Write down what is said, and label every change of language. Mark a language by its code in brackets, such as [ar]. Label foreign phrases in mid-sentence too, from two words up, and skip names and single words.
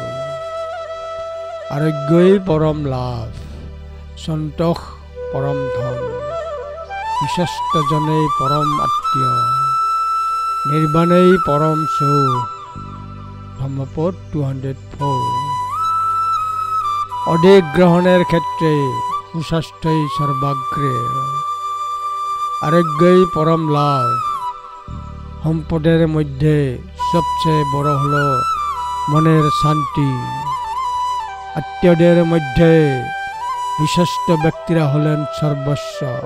[as] আৰোগ্যই পৰম লাভ, সন্তোষ পৰম ধন, বিশ্বস্তজনেই পৰম আত্মীয়, নিৰ্বাণেই পৰম সুখ। ধম্মপদ 204। [bn] অধিক গ্রহণের ক্ষেত্রে সুস্বাস্থ্যই সর্বাগ্রে, আরোগ্যই পরম লাভ। সম্পদের মধ্যে সবচেয়ে বড় হলো মনের শান্তি। আত্মীয়দের মধ্যে বিশ্বস্ত ব্যক্তিরা হলেন সর্বস্ব।